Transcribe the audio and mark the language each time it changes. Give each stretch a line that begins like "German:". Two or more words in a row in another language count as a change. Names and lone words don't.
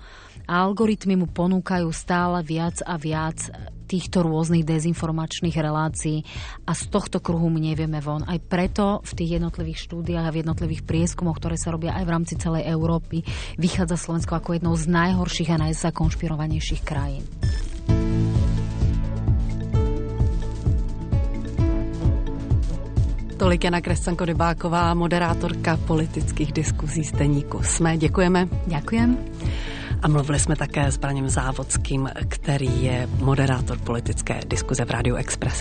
Slovak: A algoritmy mu ponúkajú stále viac a viac týchto rôznych dezinformačných relácií a z tohto kruhu my nevieme von. Aj preto v tých jednotlivých štúdiách a v jednotlivých prieskumoch, ktoré sa robia aj v rámci celej Európy, vychádza Slovensko ako jednou z najhorších a najzakonšpirovanejších krajín.
Czech: Tolik Jana Kresťanko-Rybáková, moderátorka politických diskuzí z deníku SME. Děkujeme.
Slovak: Ďakujem.
Czech: A mluvili jsme také s Braněm Závodským, který je moderátor politické diskuze v Rádiu Express.